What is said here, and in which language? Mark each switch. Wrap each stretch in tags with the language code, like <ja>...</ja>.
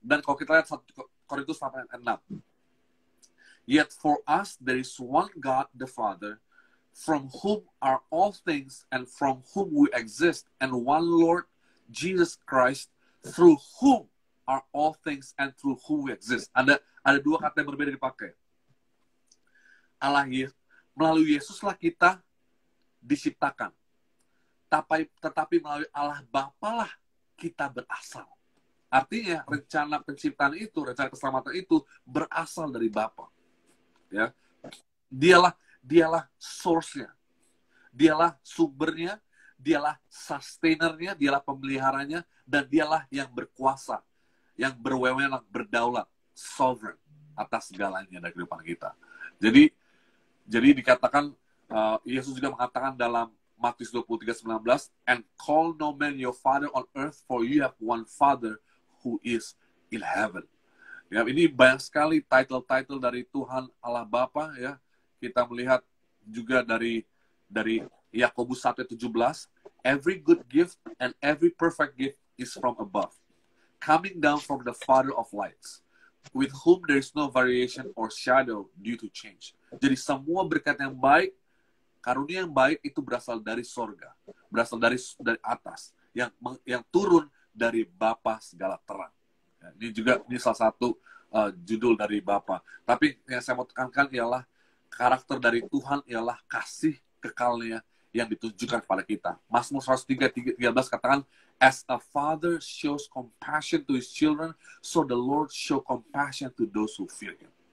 <id>Dan kalau kita lihat 1 Korintus 8:6,</id> <en>yet for us there is one God the Father, from whom are all things and from whom we exist, and one Lord Jesus Christ, through whom are all things and through whom we exist.</en> <id>Ada dua kata yang berbeda dipakai. Melalui Yesuslah kita diciptakan. Tetapi melalui Allah Bapa lah kita berasal. Artinya rencana penciptaan itu, rencana keselamatan itu berasal dari Bapa. Ya. Dialah source-nya. Dialah sumbernya, dialah sustainernya, dialah pemeliharanya, dan dialah yang berkuasa, yang berwenang, berdaulat, sovereign atas segalanya dari kehidupan kita. Jadi dikatakan, Yesus juga mengatakan dalam Matius 23:19,</id> <en>and call no man your father on earth, for you have one Father who is in heaven.</en> <id>Ya, ini banyak sekali title-title dari Tuhan Allah Bapa, ya. Kita melihat juga dari Yakobus 1:17,</id> <en>every good gift and every perfect gift is from above, coming down from the Father of lights, with whom there is no variation or shadow due to change.</en> <id>Jadi semua berkat yang baik, karunia yang baik itu berasal dari sorga, berasal dari atas, yang turun dari Bapa segala terang. Ya, ini salah satu judul dari Bapa. Tapi yang saya mau tekankan ialah karakter dari Tuhan ialah kasih kekalnya yang ditunjukkan kepada kita. Mazmur 103:13 katakan,</id> <en>as a father shows compassion to his children, so the Lord show compassion to those who fear him.</en>